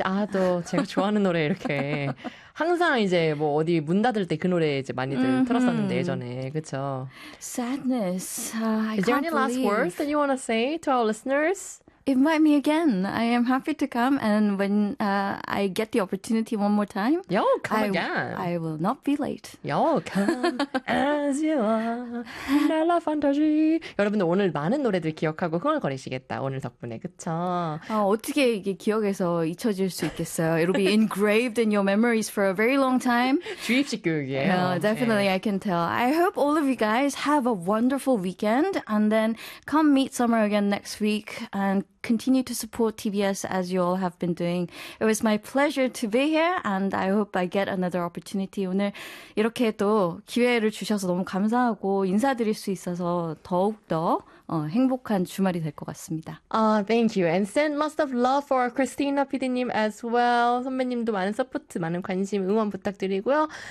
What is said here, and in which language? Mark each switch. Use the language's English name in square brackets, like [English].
[Korean] 아, 또 제가 좋아하는 노래 이렇게. 항상 이제 뭐 어디 문 닫을 때 그 노래 이제 많이들 틀었었는데 예전에. 그쵸? [English] Sadness. Is there any last words that you want to say to our listeners? Invite me again. I am happy to come. And when I get the opportunity one more time, Yo, come again. I will not be late. Yo, come as you are. Bella fantasy. [Korean] 여러분들 오늘 많은 노래들 기억하고 흥얼거리시겠다. 오늘 덕분에. 그쵸? 어떻게 이게 기억에서 잊혀질 수 있겠어요? [English] It'll be engraved in your memories for a very long time. [Korean] 주입식 교육이에요. [English] Definitely, yeah. I can tell. I hope all of you guys have a wonderful weekend. And then come meet Summer again next week. And continue to support TBS as you all have been doing. It was my pleasure to be here and I hope I get another opportunity. [Korean] 오늘 이렇게 또 기회를 주셔서 너무 감사하고 인사드릴 수 있어서 더욱더 행복한 주말이 될 것 같습니다. [English] Thank you. And send lots of love for Christina PD님 as well. [Korean] 선배님도 많은 서포트, 많은 관심, 응원 부탁드리고요.